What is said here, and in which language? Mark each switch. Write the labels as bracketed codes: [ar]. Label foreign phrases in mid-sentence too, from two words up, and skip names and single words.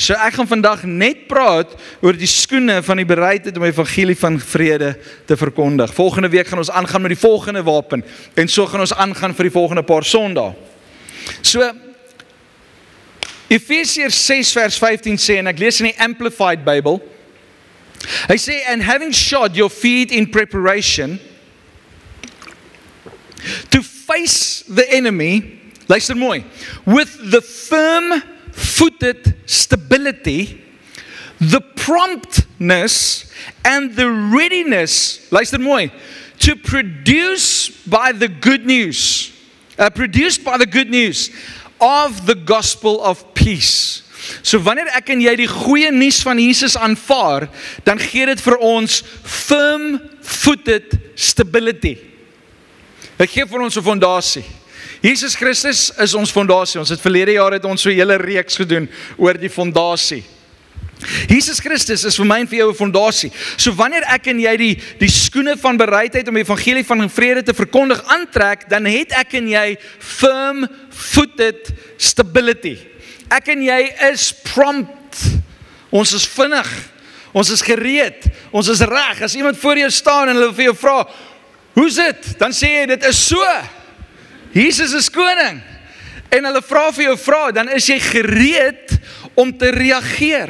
[af] So ek gaan vandag net praat oor die skoene van die bereidheid om die evangelie van vrede te verkondig. Volgende week gaan ons aangaan met die volgende wapen en so gaan ons aangaan vir die volgende paar Sondae. So Efesiërs 6 vers 15 sê, en ek lees in die Amplified Bible, hy sê, [en] and having shod your feet in preparation to face the enemy, [af] luister mooi, [en] with the firm-footed stability, the promptness and the readiness, [af] luister mooi, [en] to produced by the good news of the gospel of peace. [af] So wanneer ek en jy die goeie nuus van Jesus aanvaar, dan gee dit vir ons [en] firm-footed stability. [af] Dit gee vir ons 'n fondasie. Jesus Christus is ons fondasie. Ons het verlede jaar het ons so 'n hele reeks gedoen oor die fondasie. Jesus Christus is vir my en vir jou 'n fondasie. So wanneer ek en jy die skoene van bereidheid om die evangelie van vrede te verkondig aantrek, dan het ek en jy [en] firm-footed stability. [af] Ek en jy is prompt. Ons is vinnig. Ons is gereed. Ons is reg. As iemand voor jou staan en hulle vir jou vra, "Hoe's dit?" Dan sê jy, "Dit is so. Jesus is koning." En hulle vra vir jou vra, dan is jy gereed om te reageer.